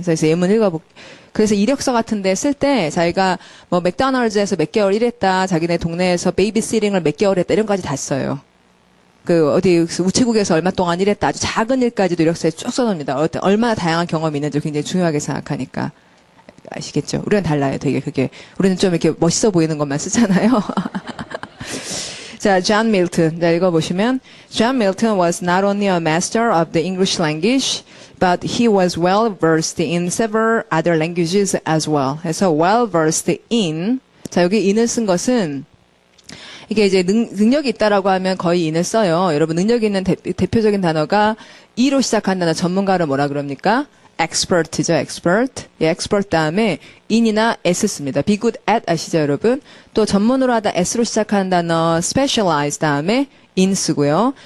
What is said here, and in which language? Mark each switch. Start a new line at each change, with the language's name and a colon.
Korean: 그래서 예문 그래서 이력서 같은 데 쓸 때 자기가 뭐 맥도날드에서 몇 개월 일했다, 자기네 동네에서 베이비시팅을 몇 개월 했다 이런 까지 다 써요. 어디 우체국에서 얼마 동안 일했다, 아주 작은 일까지도 이력서에 쭉 써놓습니다. 얼마나 다양한 경험이 있는지 굉장히 중요하게 생각하니까. 아시겠죠? 우리는 달라요, 되게 우리는 좀 이렇게 멋있어 보이는 것만 쓰잖아요. 자,
English: John Milton.
Korean: 자, 읽어보시면,
English: John Milton was not only a master of the English language, but he was well versed in several other languages as well.
Korean: 그래서 well versed in. 자, 여기 in을 쓴 것은, 이게 이제 능력이 있다라고 하면 거의 in을 써요. 여러분, 능력이 있는 대표적인 단어가 E로 시작한 단어 전문가를 뭐라 그럽니까? expert죠, expert. 예, expert 다음에 in이나 s 씁니다. be good at 아시죠, 여러분? 또 전문으로 하다 s로 시작하는 단어 specialize 다음에 in 쓰고요.